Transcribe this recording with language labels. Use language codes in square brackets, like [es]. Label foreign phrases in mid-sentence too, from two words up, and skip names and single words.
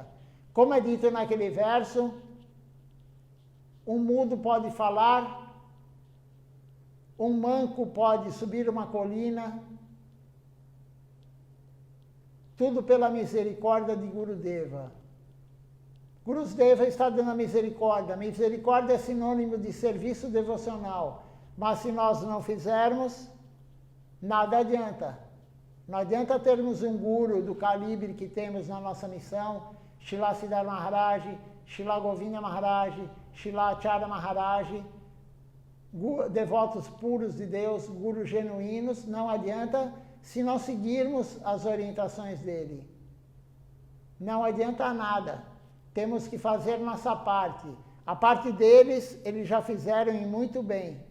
[pt] Como é dito naquele verso, um mudo pode falar, um manco pode subir uma colina, tudo pela misericórdia de Gurudeva. Gurudeva está dando a misericórdia. A misericórdia é sinônimo de serviço devocional. Mas se nós não fizermos, nada adianta. Não adianta termos um guru do calibre que temos na nossa missão, Srila Siddhar Maharaj, Srila Govinda Maharaj, Srila Acharya Maharaj, devotos puros de Deus, gurus genuínos, não adianta se não seguirmos as orientações dele. Não adianta nada. Temos que fazer nossa parte. A parte deles, eles já fizeram e muito bem.